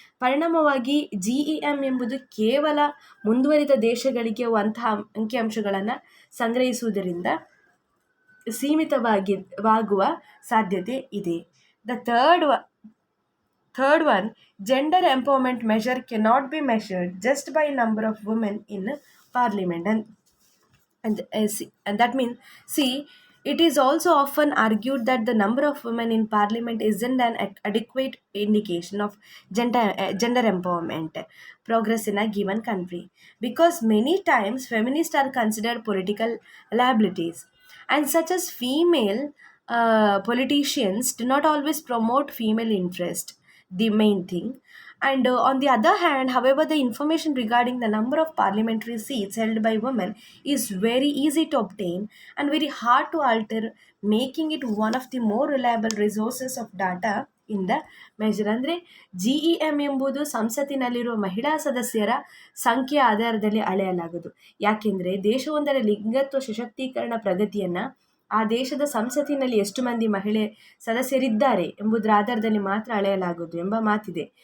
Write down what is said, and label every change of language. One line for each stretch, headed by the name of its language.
Kannada: ಪರಿಣಾಮವಾಗಿ GEM ಎಂಬುದು ಕೇವಲ ಮುಂದುವರಿದ ದೇಶಗಳಿಗೆ ಅಂತಹ ಅಂಕಿಅಂಶಗಳನ್ನು ಸಂಗ್ರಹಿಸುವುದರಿಂದ ಸೀಮಿತವಾಗುವ ಸಾಧ್ಯತೆ ಇದೆ.
English: The third one, gender empowerment measure cannot be measured just by number of women in parliament. and that means, see, it is also often argued that the number of women in parliament isn't an adequate indication of gender empowerment progress in a given country, because many times feminists are considered political liabilities, and such as female politicians do not always promote female interest, the main thing. And on the other hand, however, the information regarding the number of parliamentary seats held by women is very easy to obtain and very hard to alter, making it one of the more reliable resources of data in the measure.
Kannada: ಅಂದರೆ GEM ಎಂಬುದು ಸಂಸತ್ತಿನಲ್ಲಿರುವ ಮಹಿಳಾ ಸದಸ್ಯರ ಸಂಖ್ಯೆಯ ಆಧಾರದಲ್ಲಿ ಅಳೆಯಲಾಗುವುದು. ಯಾಕೆಂದರೆ ದೇಶವೊಂದರ ಲಿಂಗತ್ವ ಸಶಕ್ತೀಕರಣ ಪ್ರಗತಿಯನ್ನು ಆ ದೇಶದ ಸಂಸತ್ತಿನಲ್ಲಿ ಎಷ್ಟು ಮಂದಿ ಮಹಿಳೆ ಸದಸ್ಯರಿದ್ದಾರೆ ಎಂಬುದರ ಆಧಾರದಲ್ಲಿ ಮಾತ್ರ ಅಳೆಯಲಾಗುವುದು ಎಂಬ ಮಾತಿದೆ.